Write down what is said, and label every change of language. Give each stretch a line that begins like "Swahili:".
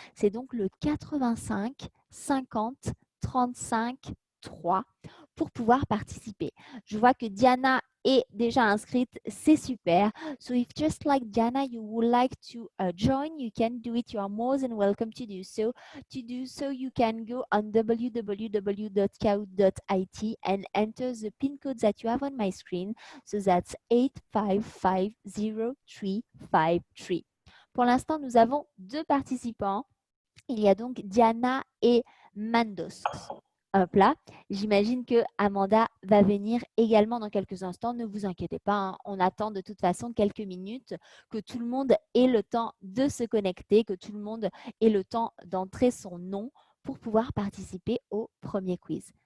French: C'est donc le 85 50 35 3 pour pouvoir participer. Je vois que Diana est déjà inscrite, c'est super.
English: So if just like Diana, you would like to join, you can do it. You are more than welcome to do so. To do so, you can go on www.kahoot.it and enter the pin code that you have on my screen. So that's 8550353.
French: Pour l'instant, nous avons 2 participants. Il y a donc Diana et Mandos. Hop là, j'imagine que Amanda va venir également dans quelques instants. Ne vous inquiétez pas, hein, on attend de toute façon quelques minutes, que tout le monde ait le temps de se connecter, que tout le monde ait le temps d'entrer son nom pour pouvoir participer au premier quiz.